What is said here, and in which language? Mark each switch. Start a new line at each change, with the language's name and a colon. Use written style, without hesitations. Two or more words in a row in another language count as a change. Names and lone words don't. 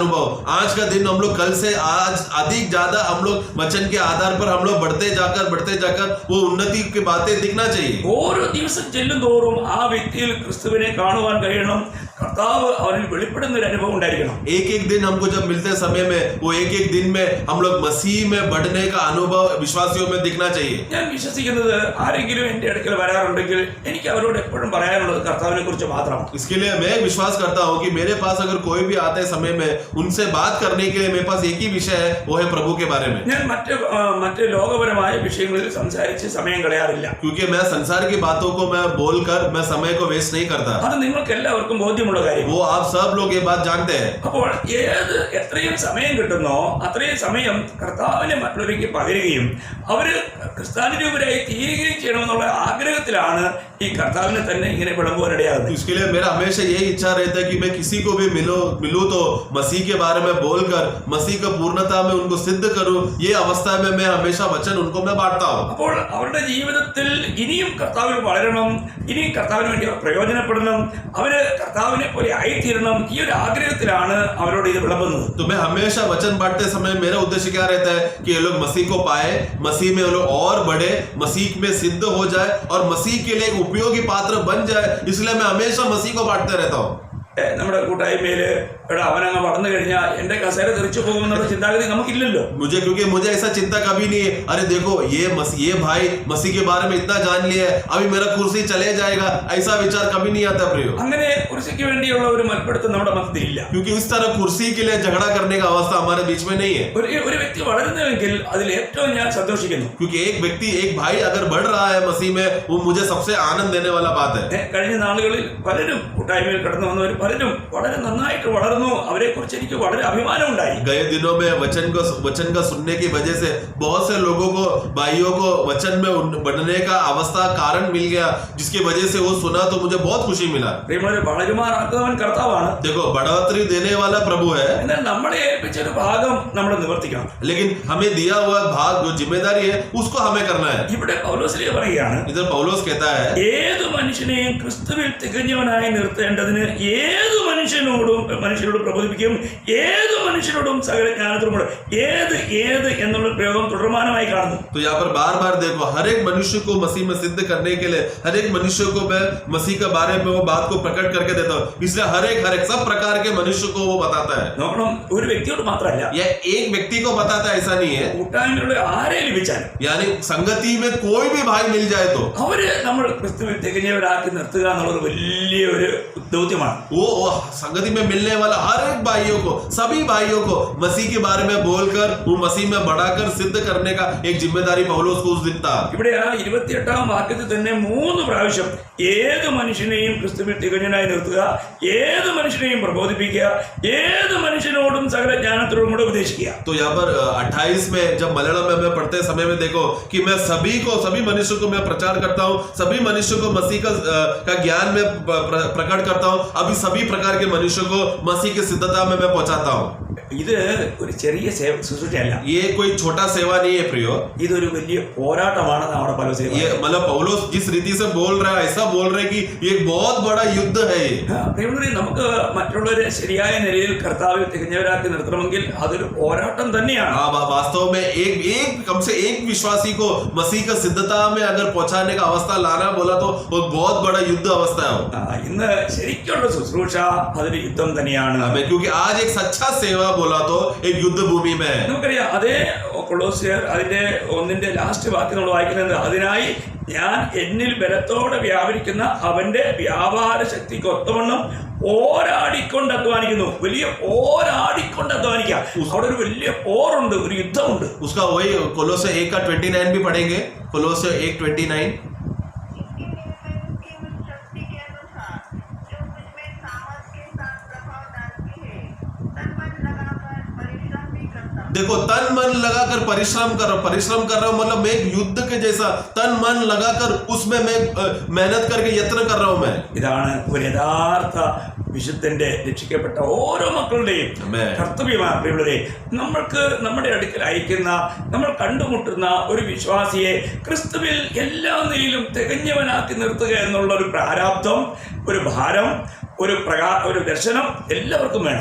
Hindi: आज का दिन हम लोग कल से आज अधिक ज्यादा ज्यादा हम लोग वचन के आधार पर हम लोग बढ़ते जाकर वो उन्नति की बातें दिखना चाहिए।
Malayalam: ഓരോ ദിവസം ചെല്ലും തോറും ആ വ്യക്തിയിൽ ക്രിസ്തുവിനെ കാണുവാൻ കഴിയണം. കർത്താവ് അവനിൽ വെളിപ്പെടുന്ന ഒരു അനുഭവം ഉണ്ടായിരിക്കണം.
Hindi: एक एक दिन हमको जब मिलते समय में वो एक एक दिन में हम लोग मसीह में बढ़ने का अनुभव विश्वासियों में दिखना चाहिए।
Malayalam: ഞാൻ വിശ്വസിക്കുന്നത് ആരെങ്കിലും എന്റെ അടുക്കൽ വരാറുണ്ടെങ്കിൽ എനിക്ക് അവരോട് എപ്പോഴും പറയാനുള്ളത് കർത്താവിനെ കുറിച്ച് മാത്രമാണ്.
Hindi: इसके लिए मैं विश्वास करता हूँ कि मेरे पास अगर कोई भी आते समय में उनसे बात करने के लिए मेरे पास एक ही विषय है, वो है प्रभु के बारे में।
Malayalam: ഞാൻ മറ്റ് ലോകപരമായ വിഷയങ്ങളിൽ സംസാരിച്ച് സമയം കളയാറില്ല.
Hindi: क्योंकि मैं संसार की बातों को मैं बोलकर मैं समय को वेस्ट नहीं करता।
Malayalam: അത് നിങ്ങൾക്ക് എല്ലാവർക്കും ബോധ്യമുള്ള കാര്യം.
Hindi: वो आप सब लोग ये बात जानते हैं।
Malayalam: അപ്പോൾ എത്രയും സമയം കിട്ടുന്നോ അത്രയും സമയം കർത്താവിനെ മറ്റുള്ളവർക്ക് പകരുകയും അവര് ക്രിസ്ത്യാനിരൂപരായി തീരുകയും ചെയ്യണമെന്നുള്ള ആഗ്രഹത്തിലാണ് ഈ കർത്താവിനെ തന്നെ ഇങ്ങനെ വിളമ്പുവാനിടയാകുന്നത്.
Hindi: इसके लिए मेरा हमेशा यही इच्छा रहता है कि मैं किसी को भी मिलूं तो मसीह के बारे में बोलकर मसीह का पूर्णता में उनको सिद्ध करूं। ये अवस्था में मैं हमेशा वचन उनको मैं बांटता हूं।
Malayalam: അപ്പോൾ അവരുടെ ജീവിതത്തിൽ ഇനിയും കർത്താവിൽ വളരണം, ഇനിയും കർത്താവിന് വേണ്ടി അവർ പ്രയോജനപ്പെടണം, അവര് കർത്താവിനെ പോലെ ആയിത്തീരണം. ഈ ഒരു ആഗ്രഹത്തിലാണ് അവരോട് ഇത് വിളമ്പുന്നത്.
Hindi: तो मैं हमेशा वचन बांटते समय मेरा उद्देश्य क्या रहता है कि ये लोग मसीह को पाए, मसीह में वो लोग और बढ़े, मसीह में सिद्ध हो जाए और मसीह के लिए एक उपयोगी पात्र बन जाए। इसलिए मैं हमेशा मसीह को बांटते रहता हूँ।
Malayalam: നമ്മുടെ കൂട്ടായ്മയില് അവനങ്ങ് വളർന്നു കഴിഞ്ഞാൽ എന്റെ കസേര തെറിച്ചു പോകുമെന്നുള്ള ചിന്താഗതി നമുക്കില്ലല്ലോ.
Hindi: क्योंकि मुझे ऐसा चिंता कभी नहीं है, अरे देखो ये भाई मसीह के बारे में इतना जान लिया है, अभी मेरा कुर्सी चले जाएगा, ऐसा विचार कभी नहीं आता प्रियो।
Malayalam: അങ്ങനെ കുർസിക്ക് വേണ്ടിയുള്ള ഒരു മൽപ്പിടുത്തം നമ്മുടെ മധ്യത്തിലില്ല.
Hindi: क्योंकि इस तरह कुर्सी के लिए झगड़ा करने का अवस्था हमारे बीच में नहीं है।
Malayalam: ഒരു വ്യക്തി വളരുന്നുവെങ്കിൽ അതിൽ ഏറ്റവും ഞാൻ സന്തോഷിക്കുന്നു.
Hindi: क्योंकि एक भाई अगर बढ़ रहा है मसीह में, वो मुझे सबसे आनंद देने वाला बात है।
Malayalam: കഴിഞ്ഞ നാളുകളിൽ പലരും കൂട്ടായ്മയിൽ കടന്നു വന്നവർ പലരും വളരെ നന്നായിട്ട് വളർന്നു. അവരെ കുറിച്ച് എനിക്ക് വളരെ അഭിമാനം ഉണ്ടായി.
Hindi: गए दिनों में वचन का सुनने की वजह से बहुत से लोगों को, भाइयों को वचन में बढ़ने का अवस्था कारण मिल गया, जिसकी वजह से वो सुना तो मुझे बहुत खुशी मिला।
Malayalam: പ്രിയമുള്ളവരെ, വളരുമാറാക്കുന്നവൻ കർത്താവാണ്.
Hindi: देखो बढ़ोतरी देने वाला प्रभु है,
Malayalam: എന്നാൽ നമ്മളെ ഏൽപ്പിച്ച ഒരു ഭാഗം നമ്മൾ നിവർത്തിക്കണം.
Hindi: लेकिन हमें दिया हुआ भाग जो जिम्मेदारी है उसको हमें करना है।
Malayalam: ഇവിടെ പൗലോസ് പറയുകയാണ്,
Hindi: इधर पौलुस कहता है
Malayalam: ഏത് മനുഷ്യനെയും ക്രിസ്തുവിൽ തികഞ്ഞവനായി നിർത്തേണ്ടതിന് ഏത് മനുഷ്യരോട് പ്രബോധിപ്പിക്കും, ഏത് മനുഷ്യരോടും സകല ജ്ഞാനത്തോടും ഏത് എന്നുള്ള പ്രയോഗം തുടർമാനമായി കാണുന്നു.
Hindi: तो यहाँ पर बार बार देखो, हर एक मनुष्य को मसीह में सिद्ध करने के लिए हर एक मनुष्य को मैं मसीह के बारे में वो बात को प्रकट करके देता हूँ। इसलिए हर एक सब प्रकार के मनुष्य को वो बताता है।
Malayalam: നോക്കണം, ഒരു വ്യക്തിയോട് മാത്രമല്ല,
Hindi: यह एक व्यक्ति को बताता है ऐसा नहीं है।
Malayalam: കൂട്ടായ്മയിലുള്ള ആരെ ലഭിച്ചാലും,
Hindi: यानी संगति में कोई भी भाई मिल जाए तो
Malayalam: അവര് നമ്മൾ ക്രിസ്തുവിൽ തികഞ്ഞവരാക്കി നിർത്തുക എന്നുള്ളത് വലിയ ഒരു ദൗത്യമാണ്.
Hindi: वो संगति में मिलने वाला हर एक भाइयों को, सभी भाइयों को मसीह के बारे में बोलकर वो मसीह में बढ़ाकर सिद्ध करने का एक जिम्मेदारी पौलुस को उस दिन था।
Malayalam: ഇവിടെ ആ 28-ാം വാക്യത്തിൽ തന്നെ 3 പ്രാവശ്യം ഏത് മനുഷ്യനെയും ക്രിസ്തുവിൽ തികഞ്ഞനായി നിർത്തുക, ഏത് മനുഷ്യനെയും പ്രബോധിപ്പിക്കുക, ഏത് മനുഷ്യനോടും സകല ജ്ഞാനത്തോടും കൂടെ ഉപദേശിക്കുക.
Hindi: तो यहाँ पर 28 में जब मलयालम में मैं पढ़ते समय में देखो कि मैं सभी मनुष्य को मैं प्रचार करता हूँ, सभी मनुष्य को मसीह का ज्ञान में प्रकट करता हूँ, अभी सभी प्रकार के मनुष्य को मसीह की सिद्धता में मैं पहुंचाता हूँ।
Malayalam: ഇത് ഒരു ചെറിയ ശുശ്രൂഷയല്ല.
Hindi: ये कोई छोटा सेवा नहीं है प्रियो,
Malayalam: ഇതൊരു വലിയ പോരാട്ടമാണ് നമ്മുടെ പൗലോസ്.
Hindi: ये मतलब पौलुस जिस रीति से बोल रहा है ऐसा बोल रहे कि ये बहुत बड़ा युद्ध है।
Malayalam: പ്രിയമുള്ളവരെ, നമുക്ക് മറ്റുള്ളവരെ ശരിയായ നിലയിൽ കർത്താവിൽ തികഞ്ഞവരാക്കി നിർത്തണമെങ്കിൽ അതൊരു പോരാട്ടം തന്നെയാണ്.
Hindi: वास्तव में कम से एक विश्वासी को मसीह का सिद्धता में अगर पहुंचाने का अवस्था लाना बोला तो वो बहुत बड़ा युद्ध अवस्था है।
Malayalam: ഇന്ന് ശരിക്കുള്ള ശുശ്രൂഷ അതൊരു യുദ്ധം തന്നെയാണ്.
Hindi: क्योंकि आज एक सच्चा सेवा बोला तो एक युद्ध भूमि में है।
Malayalam: നമുക്കറിയാം, അതേ കൊളോസ്യർ അതിന്റെ 1-ന്റെ ലാസ്റ്റ് വാക്യം നമ്മൾ വായിക്കുന്നത്, അതിനായി ഞാൻ എന്നിൽ ബലത്തോടെ വ്യാപരിക്കുന്ന അവന്റെ വ്യാപാര ശക്തിക്ക് ഒത്തവണ്ണം പോരാടിക്കൊണ്ട് അധ്വാനിക്കുന്നു. വലിയ പോരാടിക്കൊണ്ട് അധ്വാനിക്കുക. അവിടെ ഒരു വലിയ പോറുണ്ട്, ഒരു യുദ്ധമുണ്ട്.
Hindi: उसका वही कोलोसे 1 का 29 भी पढ़ेंगे, कोलोसे 1:29। देखो, तन मन लगाकर परिश्रम कर रहा हूं, मतलब मैं एक युद्ध के जैसा तन मन लगाकर उसमें मैं मेहनत करके यत्न कर रहा हूं मैं।
Malayalam: ഇതാണ് ഒരു യഥാർത്ഥ വിശുദ്ധന്റെ രക്ഷിക്കപ്പെട്ട ഓരോ മക്കളുടെയും കർത്തവ്യമാണ്. പ്രിയമുള്ളവരെ, നമ്മൾക്ക് നമ്മുടെ അടുക്കൽ അയക്കുന്ന, നമ്മൾ കണ്ടുമുട്ടുന്ന ഒരു വിശ്വാസിയെ ക്രിസ്തുവിൽ എല്ലാ നിലയിലും തികഞ്ഞവനാക്കി നിർത്തുക എന്നുള്ള ഒരു പ്രാരാബ്ധം, ഒരു ഭാരം ഒരു ദർശനം എല്ലാവർക്കും വേണം.